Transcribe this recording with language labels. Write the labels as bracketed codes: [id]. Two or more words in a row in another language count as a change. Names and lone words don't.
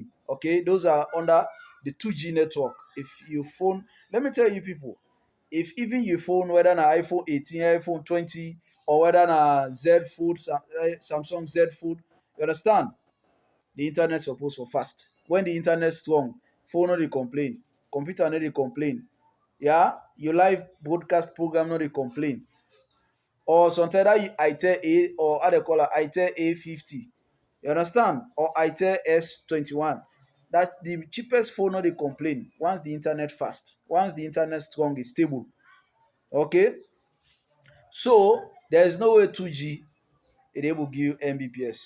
[pcm] Okay, those are under the 2G network. If you phone, let me tell you people, if even your phone, whether na iPhone 18, iPhone 20, or whether na Z Fold, Samsung Z Fold, you understand? The internet suppose for fast. When the internet strong, phone no dey complain, computer no dey complain. Yeah, your live broadcast program no dey complain. Or sometimes that itel A, or how they call it, itel A50. You understand? Or itel S21. That the cheapest phone no dey complain once the internet fast, once the internet strong, is stable. Okay, so there is no way 2G it able give you Mbps.